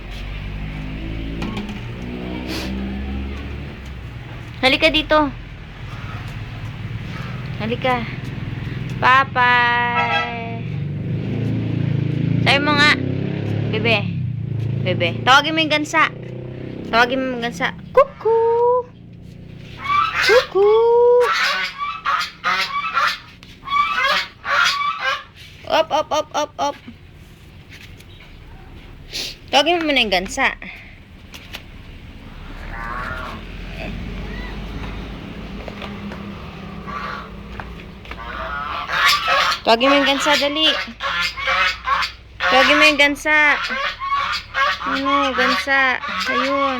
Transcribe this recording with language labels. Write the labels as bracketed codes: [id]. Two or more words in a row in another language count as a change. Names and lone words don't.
[tl] Halika dito. Halika. Papay. Sabi mo nga. Bebe. Bebe. Tawagin mo yung gansa. Tawagin mo yung gansa. Kuku. Kuku. Op, op, op, op, op. Tawagin mo muna yung gansa. Tawagin mo yung gansa, dali. Tawagin mo yung gansa. Ano, gansa. Ayun.